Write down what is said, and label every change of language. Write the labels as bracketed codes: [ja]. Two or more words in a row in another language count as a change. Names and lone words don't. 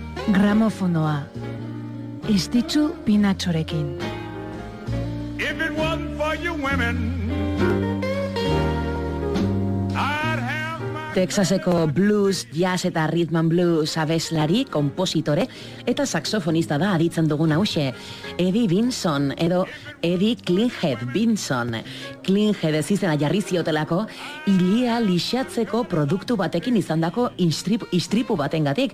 [eu] gramofonoa. Istitzu pinatxorekin. [en] If it wasn't for you women, [eu] Texaseko blues, jazz eta [en] rhythm and blues [eu] abeslari, kompositore eta saxofonista da aditzen dugun hause. Eddie Vinson edo Eddie Klinghead Vinson. Klinghead ez izena jarri ziotelako ilea lixatzeko produktu batekin izandako istripu batengatik.